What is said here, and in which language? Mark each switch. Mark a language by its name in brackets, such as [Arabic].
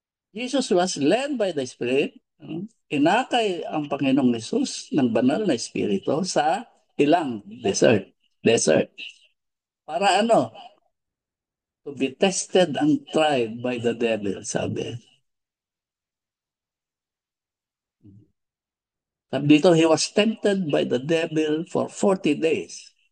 [English] Jesus was led by the Spirit. [Filipino] Inakay ang Panginoong Yesus ng banal na Espiritu sa ilang desert. Desert. Para ano? [English] To be tested and tried by the devil, [Filipino] sabi. Sabi dito, [English] he was tempted by the devil for 40 days.